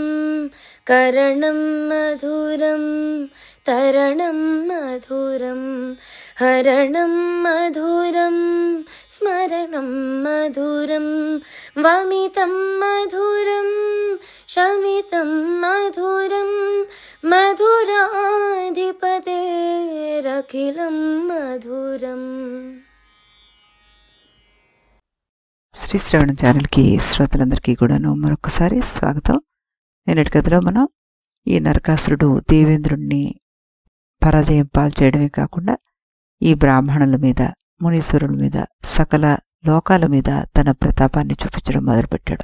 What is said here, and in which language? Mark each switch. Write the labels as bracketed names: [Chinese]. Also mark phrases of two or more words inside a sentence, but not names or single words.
[Sanskrit] करणं मधुरं तरणं मधुरं हरणं मधुरं स्मरणं मधुरं। वमितं मधुरं शमितं मधुरं मधुराधिपतेरखिलं मधुरम्। [Telugu] శ్రీ శ్రవణ ఛానల్కి శ్రోతలందరికీ కూడాను మరొకసారి స్వాగతం. నేటి కథలో మనం ఈ నరకాసురుడు దేవేంద్రుడిని పరాజయం పాల్చేయడమే కాకుండా ఈ బ్రాహ్మణుల మీద మునీశ్వరుల మీద సకల లోకాల మీద తన ప్రతాపాన్ని చూపించడం మొదలుపెట్టాడు.